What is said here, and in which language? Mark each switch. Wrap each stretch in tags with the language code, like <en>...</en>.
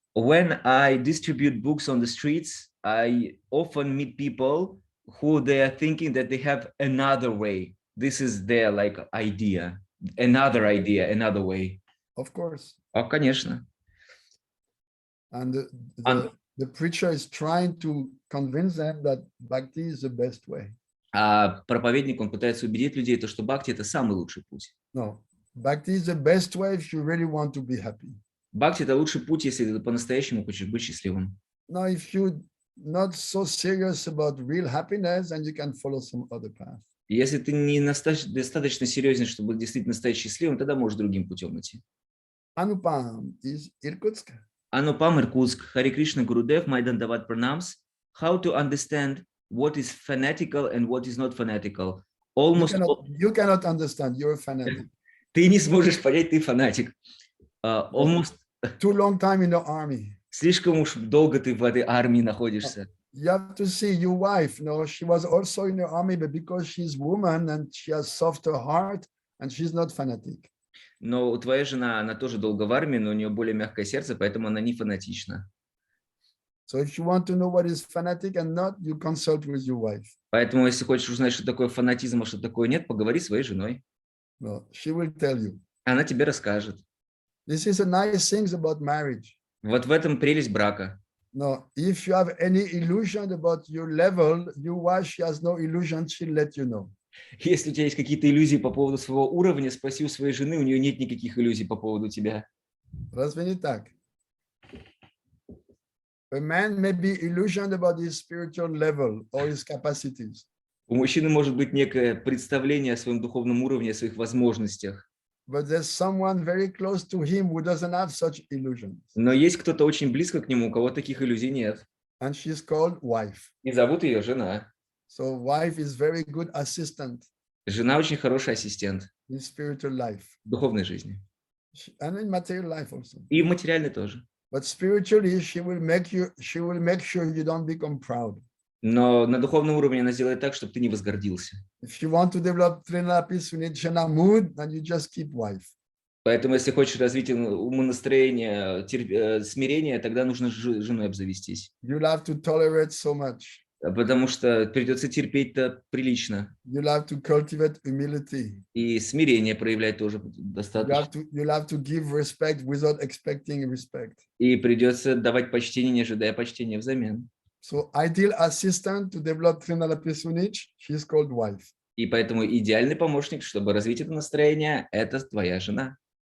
<en>When I distribute books on the streets, I often meet people who they are thinking that they have another way. This is their idea, another way. Of course.</en> <ru>Oh, конечно.</ru> <en>And the preacher is trying to convince them that bhakti is the best way.</en> <ru>А проповедник, он пытается убедить людей, что бхакти — это самый лучший путь.</ru> <en>No, bhakti is the best way if you really want to be happy.</en> <ru>Бхакти – это лучший путь, если ты по-настоящему хочешь быть счастливым.</ru> <en>Now, if you're not so serious about real happiness, then you can follow some other path.</en> <ru>Если ты не достаточно серьезен, чтобы действительно стать счастливым, тогда можешь другим путем идти.</ru> <en>Anupam is Irkutsk.</en> <ru>Анупам, Иркутск.</ru> <en>Хари Кришна, Гурудев, my Dandavad pranams. How to understand what is fanatical and what is not fanatical. Almost You cannot understand. You're a fanatic.</en> <ru>Ты не сможешь понять, ты фанатик.</ru> <en>Almost Too long time in the army.</en> <ru>Слишком уж долго ты в этой армии находишься.</ru> <en>You have to see your wife. No, she was also in the army, but because she's woman and she has softer heart, and she's not fanatic.</en> <ru>Но твоя жена, она тоже долго в армии, но у нее более мягкое сердце, поэтому она не фанатична.</ru> <en>So if you want to know what is fanatic and not, you consult with your wife.</en> <ru>Поэтому, если хочешь узнать, что такое фанатизм, а что такое нет, поговори с своей женой.</ru> <en>No, she will tell you.</en> <ru>Она тебе расскажет.</ru> <en>This is a nice thing about marriage.</en> <ru>Вот в этом прелесть брака.</ru> <en>No, if you have any illusion about your level, your wife, she has no illusion, she'll let you know.</en> <ru>Если у тебя есть какие-то иллюзии по поводу своего уровня, спроси у своей жены, у нее нет никаких иллюзий по поводу тебя. Разве не так?</ru> <en>A man may be illusioned about his spiritual level or his capacities.</en> <ru>У мужчины может быть некое представление о своем духовном уровне, о своих возможностях.</ru> <en>But there's someone very close to him who doesn't have such illusions.</en> <ru>Но есть кто-то очень близко к нему, у кого таких иллюзий нет.</ru> <en>And she's called wife.</en> <ru>И зовут ее жена.</ru> <en>So wife is very good assistant</en> <ru>Жена очень хороший ассистент</ru> <en>in spiritual life</en> <ru>в духовной жизни.</ru> <en>and in material life also.</en> <ru>И в материальной тоже.</ru> <en>But spiritually, she will make sure you don't become proud.</en> <ru>Но на духовном уровне она сделает так, чтобы ты не возгордился.</ru> <en>If you want to develop Trinapisunicana mood, then you just keep wife.</en> <ru>Поэтому, если хочешь развить умонастроение, смирение, тогда нужно женой обзавестись.</ru> <en>You'll have to tolerate so much.</en> <ru>Потому что придется терпеть-то прилично.</ru> <en>You'll have to cultivate humility.</en> <ru>И смирение проявлять тоже достаточно.</ru> <en>You'll have to give respect without expecting respect.</en> <ru>И придется давать почтение, не ожидая почтения взамен.</ru> <en>So ideal assistant to develop Trinapisunicana, she's called wife.</en> <ru>И поэтому идеальный помощник, чтобы развить это настроение, это твоя жена.</ru>